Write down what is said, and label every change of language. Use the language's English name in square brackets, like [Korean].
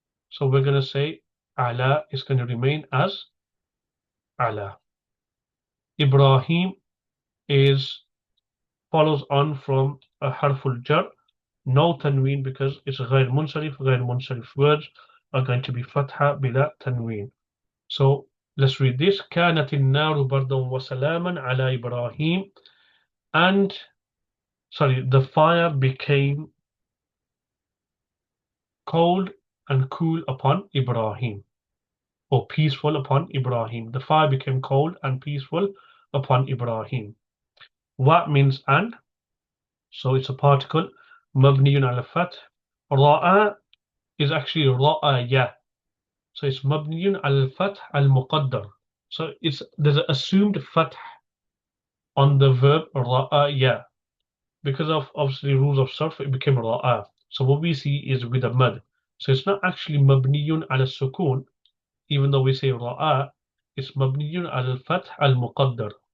[English] So we're going to say ala is going to remain as ala. Ibrahim is follows on from a harful jar, no tanween because it's غير منصرف. غير منصرف words are going to be fatha bila tanween. So let's read this. [Arabic] كانت النار بردا وسلاما على إبراهيم. [English] And the fire became cold and cool upon Ibrahim, or peaceful upon Ibrahim. The fire became cold and peaceful upon Ibrahim. What means and? So it's a particle. مبني على الفتح. رأى is actually رأى. So it's [Arabic] مبني على الفتح المقدر. [English] So there's an assumed fath on the verb رأى. Because of obviously rules of sarf, it became رأى. So what we see is with a mad. So it's not actually مبني على السكون, even though we say رأى, it's مبني على الفتح المقدر.